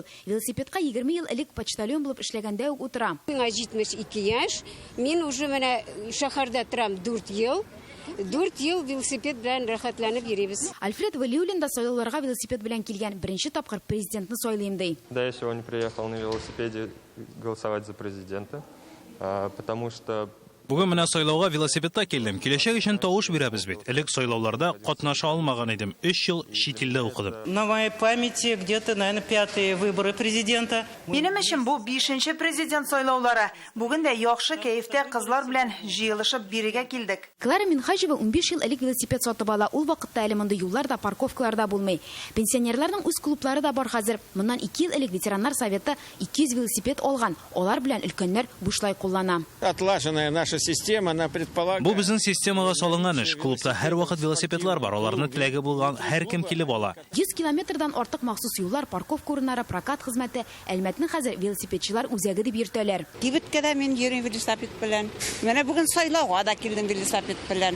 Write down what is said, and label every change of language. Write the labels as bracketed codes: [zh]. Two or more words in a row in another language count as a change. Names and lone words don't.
[tt] Велосипедка 20 ел элек почтальон булып эшләгәндә үк утыра. Миңа 72 яшь. Мин уже менә шәһәрдә торам 4 ел. 4 ел велосипед белән рәхәтләнеп йөрибез. Альфред Валиуллин да сайлауларга велосипед белән килгән. Беренче тапкыр президентны сайлыйм ди. [ru] Да, я сегодня приехал на велосипеде голосовать за президента, потому что [tt] Бүген менә сайлауга велосипедта килдем. Киләчәк өчен тавыш бирәбез бит. Элек сайлауларда катнаша алмаган идем. 3 ел чит илдә укыдым. [ru] На моей памяти где-то, наверное, 5-е выборы президента. [tt] Минем өчен бу 5нче президент сайлаулары. Бүген дә яхшы кәефтә кызлар белән җыелышып бирегә килдек. Клара Минхаҗева 15 ел элек велосипед сатып ала. Ул вакытта әле монда юллар да, парковкалар да булмый. Пенсионерларның үз клублары да бар хәзер. Моннан 2 ел элек ветераннар советы 200 велосипед алган. Алар белән өлкәннәр бушлай куллана. [ru] Отлаженная наша система, она предполагает. [tt] Бу безнең системага салынган эш. Клубта һәр вакыт велосипедлар бар. Аларны теләге булган һәр кем килеп ала. 100 километрдан артык махсус юллар, парковка урыннары, прокат хезмәте Әлмәтнең хәзер велосипедчылар үзәге дип йөртәләр. Кибеткәдә мин йөрим велосипед белән. Менә бүген сайлауга да килдем велосипед белән.